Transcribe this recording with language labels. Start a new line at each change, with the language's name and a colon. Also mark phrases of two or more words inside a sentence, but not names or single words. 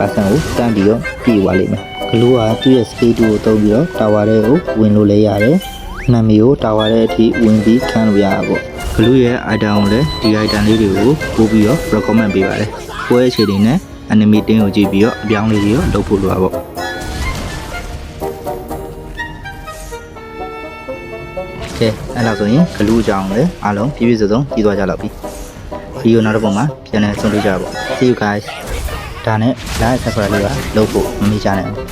Burmese: ကိုတန်းပြီးတော့ပြေးသွားလိမ့်မယ်ဂလူးကသူ့ရဲ့ scale 2ကိုသုံးပြီးတော့ tower တွေကိုဝင်လို့လည်းရတယ်enemy ကို tower ရဲ့အထိဝင်ပြီးခံလို့ရတာပေါ့ဂလူးရဲ့ item ကိုလည်းဒီ item လေးတွေကိုပို့ပြီးတော့ recommend ပေးပါတယ်ပွဲအခြေအနေနဲ့enemy တင်းကိုကြည့်ပြီးတော့အပြောင်းလေးတွေလုပ်ဖို့လိုတာပေါ့ ကဲအဲ့လောက်ဆိုရင်ဂလူးအကြောင်းလည်းအားလုံးပြည့်ပြည့်စုံစုံကြည့်သွားကြတော့ပြီဗီဒီယိုနောက်တစ်ပုံမှာပြန်လည်ဆုံတွေ့ကြပါပေါ့
English: See you guys
Burmese: ဒါနဲ့
English: like subscribe
Burmese: လေးပါလုပ်ဖို့မမေ့ကြနဲ့